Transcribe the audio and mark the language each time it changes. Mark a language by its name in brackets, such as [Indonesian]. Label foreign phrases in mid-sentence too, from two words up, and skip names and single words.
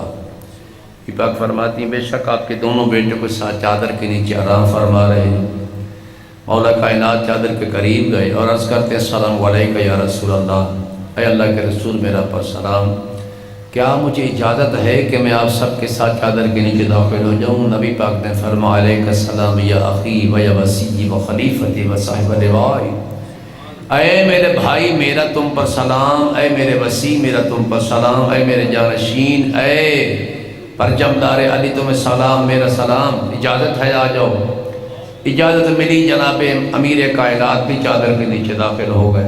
[Urdu] یہ پاک فرماتی ہیں بے شک آپ کے دونوں بیٹوں کے ساتھ چادر کے نیچے آرام فرما رہے ہیں۔ مولا کائنات چادر کے قریب گئے اور عرض کرتے ہیں [Arabic] السلام علیکہ یا رسول اللہ، [Urdu] اے اللہ کے رسول میرا پر سلام، کیا مجھے اجازت ہے کہ میں آپ سب کے ساتھ چادر کے نیچے داخل ہو جاؤں؟ نبی پاک نے فرمایا [Arabic] علیکہ السلام یا اخی و یا وصی و خلیفتی و صاحب لوائی، [Urdu] اے میرے بھائی میرا تم پر سلام، اے میرے وصی میرا تم پر سلام، اے میرے جانشین، اے پرچمدار علی تمہیں سلام، میرا سلام، اجازت ہے آ جاؤ۔ اجازت ملی، جناب امیر کائنات بھی چادر کے نیچے داخل ہو گئے۔